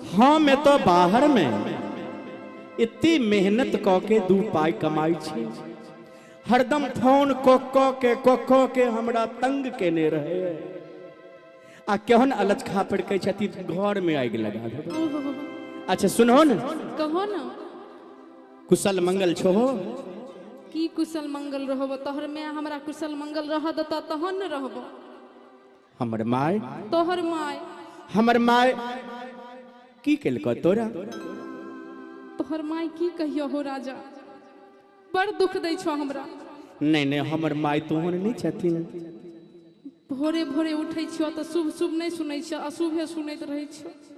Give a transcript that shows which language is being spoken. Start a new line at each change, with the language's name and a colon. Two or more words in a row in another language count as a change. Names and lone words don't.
Maithili: हाँ मैं तो बाहर में इतनी मेहनत क के दू पाई कमाई छी हरदम फोन को के हमरा तंग केने रहे आ केहन अलच खा पड़ के छथि घर में आगि लगा देबो अच्छा सुनो न कहो न कुशल मंगल छो की कुशल मंगल रहबो तोहर में हमरा कुशल मंगल रह दत तहन न रहबो हमर माय तोहर माय की केलको तोरा तोहर माय की कहियो हो राजा बड़ दुख दै छो हमरा नहीं नहीं हमर माय तोहन नहीं छथिन भोरे भोरे उठै छियो त शुभ शुभ नहीं सुनै छ अशुभे सुनैत रहै छ